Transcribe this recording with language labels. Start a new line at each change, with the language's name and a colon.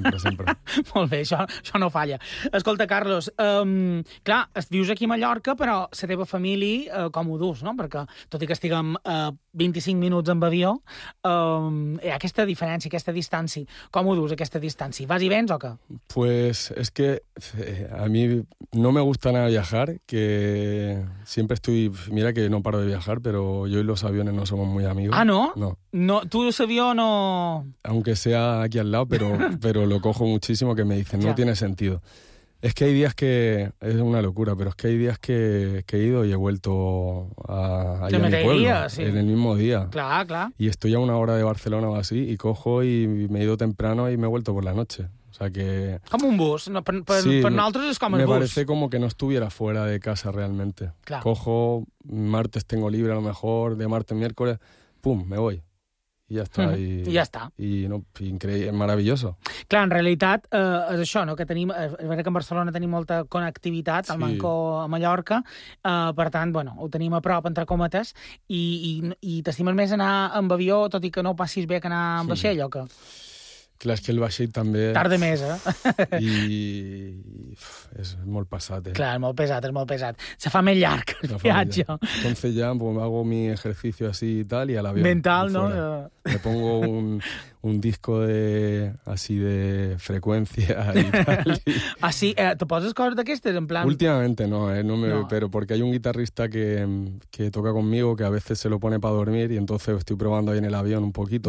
Catalan: Sempre. Molt bé, això no falla. Escolta, Carlos, clar, vius aquí a Mallorca, però la teva família, com ho dus, no? Perquè, tot i que estiguem 25 minuts amb avió, hi ha aquesta diferència, aquesta distància. Com ho dus, aquesta distància? Vas i vens o què?
Spanish: Pues es que a mi no me gusta anar a viajar, que siempre estoy... Mira que no paro de viajar, pero yo y los aviones no somos muy amigos. Ah, ¿no? No. No, tú el avión no... Aunque sea aquí al lado, pero lo cojo muchísimo, que me dicen, no tiene sentido. Es que hay días que... Es una locura, pero es que hay días que he ido y he vuelto a ir a mi pueblo. Sí. En el mismo día. Claro, claro. Y estoy a 1 hora de Barcelona o así, y cojo y me he ido temprano y me he vuelto por la noche. O sea que... Como un bus. No, sí, per nosotros es como el bus. Me parece como que no estuviera fuera de casa realmente. Claro. Cojo, martes tengo libre a lo mejor, de martes, miércoles, pum, me voy.
Catalan: I ja està. I ja està. I no, increïble, maravilloso. Clar, en realitat és això, no? Que tenim, és veritat que en Barcelona tenim molta connectivitat, sí. Al Mancó, a Mallorca, per tant, bueno, ho tenim a prop, entre còmetes, i t'estimes més anar amb avió, tot i que no passis bé que anar amb vaixell, o que... Clar, és que el vaixell també... Tarda més, eh? I és molt pesat, eh? Clar, és molt pesat, és molt pesat. Se fa més llarg el viatge.
Spanish: Entonces ya pues, hago mi ejercicio así y tal, y al avión. Mental, no? Me pongo un disco de, así de freqüència y tal.
Catalan: Así, ¿te poses coses d'aquestes, en plan...?
Spanish: Últimamente no, eh? No, me... no. Pero porque hay un guitarrista que toca conmigo, que a veces se lo pone para dormir, y entonces estoy probando ahí en el avión un poquito.